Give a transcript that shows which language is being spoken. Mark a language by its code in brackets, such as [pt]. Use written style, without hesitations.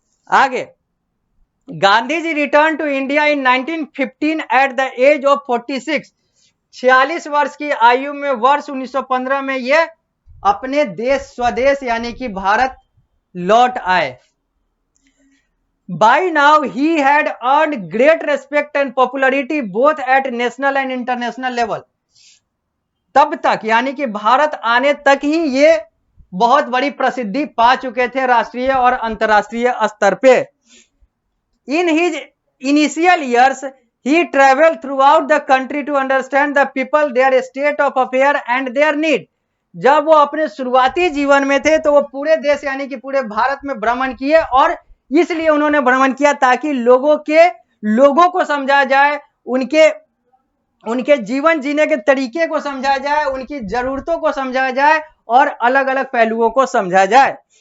[en] आगे, Gandhi ji return to India in 1915 at the age of 46। [hi] 46 वर्ष की आयु में वर्ष 1915 में ये अपने देश, स्वदेश यानी कि भारत लौट आए। [en] By now he had earned great respect and popularity both at national and international level। [hi] तब तक, यानी कि भारत आने तक ही ये बहुत बड़ी प्रसिद्धि पा चुके थे राष्ट्रीय और अंतर्राष्ट्रीय स्तर पे। [en] In his initial years, he traveled throughout the country to understand the people, their state of affairs and their need। [hi] जब वो अपने शुरुआती जीवन में थे तो वो पूरे देश यानी कि पूरे भारत में भ्रमण किए, और इसलिए उन्होंने भ्रमण किया ताकि लोगों को समझा जाए, उनके जीवन जीने के तरीके को समझा जाए, उनकी जरूरतों को समझा जाए और अलग अलग पहलुओं को समझा जाए।